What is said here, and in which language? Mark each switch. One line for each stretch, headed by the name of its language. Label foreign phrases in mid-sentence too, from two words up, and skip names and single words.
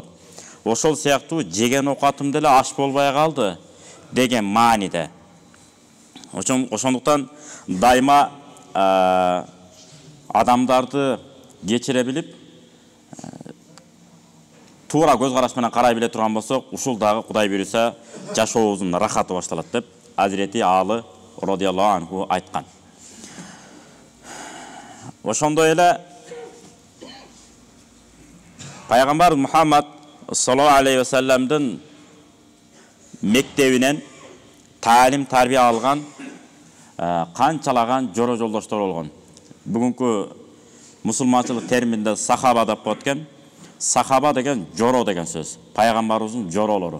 Kyrgyz: Ошол сыяктуу жеген окатым деле аш болбой калды деген мааниде. Ошондуктан дайыма адамдарды кечире билип, туура көз караш менен карай биле турган болсок, ушул дагы Кудай буйруса жашообуздун рахаты башталат деп Hazreti Ali
Arabic: رضي الله عنه
Kyrgyz: ayткан. Ошондой эле Пайгамбар Мухаммад
Arabic: صلى الله عليه وسلم
Kyrgyz: мектебинен таалим тарбия алган канчалаган жоро жолдоштор болгон. Бүгүнкү мусулманчылык терминде сахаба деп коет экен. Сахаба деген жоро деген сөз. Пайгамбарыбыздын жоролору.